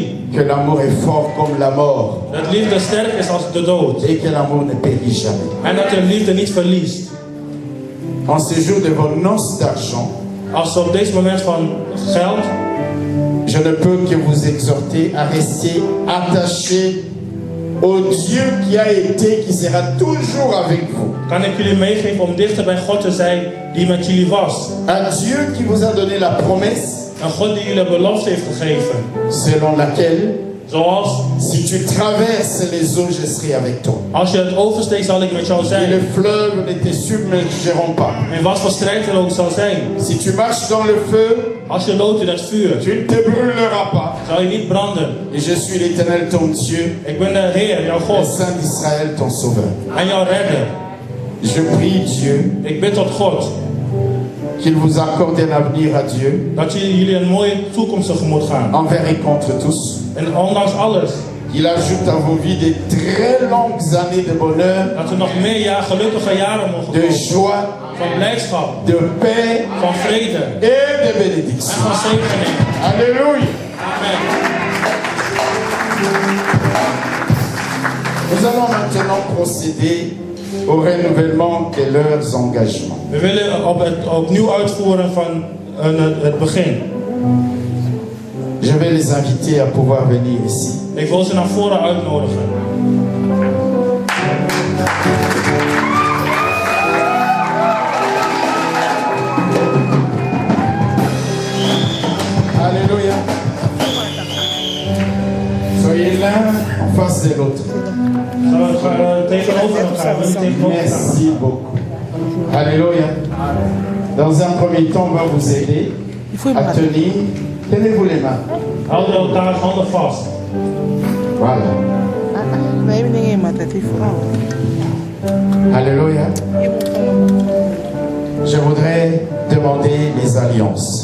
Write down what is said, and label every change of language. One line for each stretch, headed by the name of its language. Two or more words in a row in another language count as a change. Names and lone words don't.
French: que l'amour est fort comme la mort.
Dutch: dat liefde sterk is als de dood.
French: Et que l'amour ne périt jamais.
Dutch: En dat de liefde niet verliest.
French: En ce jour de vos noces d'argent,
Dutch: Als op deze moment van geld,
French: je ne peux que vous exhorter à rester attachés au Dieu qui a été, qui sera toujours avec vous.
Dutch: kan ik jullie meegeven om dichter bij God te zijn die met jullie was.
French: Un Dieu qui vous a donné la promesse
Dutch: Een God die jullie een belofte heeft gegeven.
French: selon laquelle,
Dutch: Zoals,
French: si tu traverses les eaux, je serai avec toi.
Dutch: als je het oversteekt zal ik met jou
French: Et
Dutch: zijn.
French: les fleuves ne te submergeront pas.
Dutch: En wat voor strijd er ook zal zijn.
French: Si tu marches dans le feu,
Dutch: Als je loopt in het vuur,
French: tu ne te brûleras pas.
Dutch: zal je niet branden.
French: Et je suis l'Éternel ton Dieu,
Dutch: Ik ben de Heer, jouw
French: le
Dutch: God.
French: Saint d'Israël ton sauveur.
Dutch: En jouw redder.
French: Je prie Dieu
Dutch: Ik bid tot God
French: qu'il vous accorde un avenir à Dieu,
Dutch: dat jullie een mooie toekomst tegemoet gaan.
French: envers et contre tous.
Dutch: En ondanks alles,
French: Il ajoute à vos vies de très longues années de bonheur,
Dutch: dat er nog meer gelukkige jaren mogen
French: de
Dutch: komen.
French: joie,
Dutch: Van blijdschap,
French: de paix
Dutch: van vrede
French: et de
Dutch: en
French: bénédiction.
Dutch: van zegening.
French: Alléluia. Amen. Nous allons maintenant procéder au renouvellement de leurs engagements.
Dutch: We willen opnieuw uitvoeren van het begin.
French: Je vais les inviter à pouvoir venir ici.
Dutch: Ik wil ze naar voren uitnodigen.
French: Alléluia. Soyez l'un en face de l'autre.
Dutch: Tegenover elkaar. We willen tegenover elkaar.
French: Merci beaucoup. Alléluia. Dans un premier temps, on va vous aider à tenir. Tenez-vous les mains.
Dutch: Houden elkaar handen vast.
French: Voilà.
Dutch: Nee, meneer, maar dat is vooral.
French: Alléluia. Je voudrais demander les alliances.